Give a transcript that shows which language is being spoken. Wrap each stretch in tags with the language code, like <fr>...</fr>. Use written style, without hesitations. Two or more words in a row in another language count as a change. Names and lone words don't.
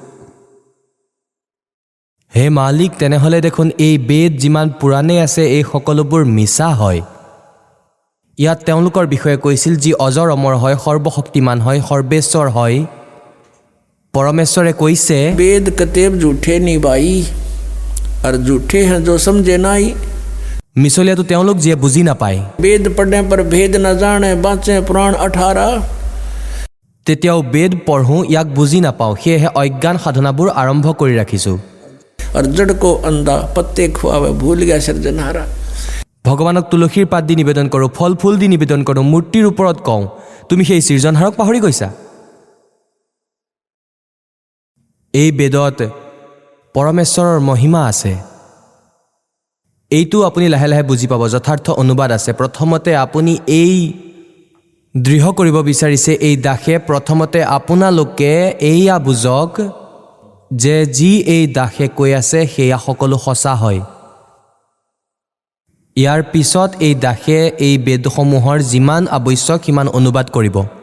<as>হে মালিক তেনেহ'লে দেখোন এই বেদ যিমান পুৰাণেই আছে এই সকলোবোৰ মিছা হয় ইয়াত তেওঁলোকৰ বিষয়ে কৈছিল যি অজৰ অমৰ হয় সৰ্বশক্তিমান হয় সৰ্বেশ্বৰ হয় পৰমেশ্বৰে কৈছে</as> <hi>वेद कतेब झूठे निभाई और झूठे हैं जो समझे नाई</hi> <as>মিছলীয়াটো তেওঁলোক যিয়ে বুজি নাপায়</as> <hi>वेद पढ़ने पर भेद न जाने बाँचे पुराण 18</hi> <as>তেতিয়াও বেদ পঢ়োঁ ইয়াক বুজি নাপাওঁ সেয়েহে অজ্ঞান সাধনাবোৰ আৰম্ভ কৰি ৰাখিছোঁ</as> <hi>और जड़ को अंधा पत्ते खुआवे भूल गया सृजनहारा</hi> <as>ভগৱানক তুলসীৰ পাত দি নিবেদন কৰোঁ ফল ফুল দি নিবেদন কৰোঁ মূৰ্তিৰ ওপৰত কওঁ তুমি সেই সৃজনহাৰক পাহৰি গৈছা এই বেদত পৰমেশ্বৰৰ মহিমা আছে এইটো আপুনি লাহে লাহে বুজি পাব যথাৰ্থ অনুবাদ আছে প্ৰথমতে আপুনি এই দৃঢ় কৰিব বিচাৰিছে এই দাসে প্ৰথমতে আপোনালোকে এইয়া বুজক যে যি এই দাসে কৈ আছে সেয়া সকলো সঁচা হয় ইয়াৰ পিছত এই দাসে এই বেদসমূহৰ যিমান আৱশ্যক সিমান অনুবাদ কৰিব</as>